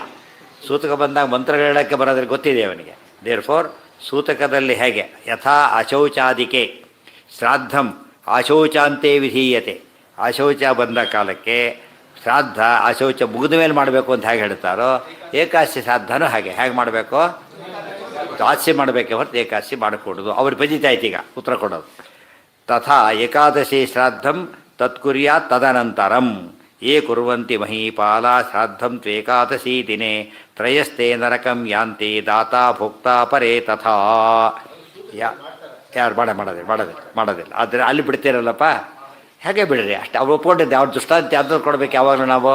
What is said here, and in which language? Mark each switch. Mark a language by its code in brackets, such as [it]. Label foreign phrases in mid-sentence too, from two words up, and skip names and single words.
[kn] ಸೂತಕ ಬಂದಾಗ ಮಂತ್ರಗಳು ಹೇಳೋಕ್ಕೆ ಬರೋದ್ರೆ ಗೊತ್ತಿದೆ ಅವನಿಗೆ. ದೇರ್ಫೋರ್ ಸೂತಕದಲ್ಲಿ ಹೇಗೆ [sa] ಯಥಾ ಅಶೌಚಾದಿಕೆ ಶ್ರಾದ್ದಂ ಅಶೌಚಾಂತೆ ವಿಧೀಯತೆ. [kn] ಅಶೌಚ ಬಂದ ಕಾಲಕ್ಕೆ ಶ್ರಾದ್ದ ಅಶೌಚ ಮುಗಿದ ಮೇಲೆ ಮಾಡಬೇಕು ಅಂತ ಹೇಗೆ ಹೇಳ್ತಾರೋ, ಏಕಾದಶಿ ಶ್ರಾದ್ದನೂ ಹೇಗೆ ಮಾಡಬೇಕು? ದ್ವಾದಶಿ ಮಾಡಬೇಕೆ ಹೊರತು ಏಕಾದಶಿ ಮಾಡಿಕೊಡೋದು. ಅವ್ರು ಬಜಿತಾಯ್ತು ಈಗ ಉತ್ತರ ಕೊಡೋದು. [sa] ತಥಾ ಏಕಾದಶಿ ಶ್ರಾದ್ದಂ ತತ್ಕುರ್ಯಾತ್ ತದನಂತರಂ ಯೇ ಕುರ್ವಂತಿ ಮಹೀಪಾಲ ಶ್ರಾದ್ದಂ ತ್ವೇಕಾದಶಿ ದಿನೇ ತ್ರಯಸ್ತೆ ನರಕಂ ಯಾಂತಿ ದಾತಾ ಭೋಕ್ತಾ ಪರೇ ತಥಾ. [kn] ಯಾರು ಮಾಡೋದಿಲ್ಲ. ಆದರೆ ಅಲ್ಲಿ ಬಿಡ್ತೀರಲ್ಲಪ್ಪ, ಹೇಗೆ ಬಿಡ್ರಿ ಅಷ್ಟು. ಅವ್ರು ಒಪ್ಕೊಂಡಿದ್ದೆ, ಅವ್ರ ದೃಷ್ಟಾಂತ ಯಾವ್ದು ಕೊಡಬೇಕು ಯಾವಾಗಲೂ ನಾವು.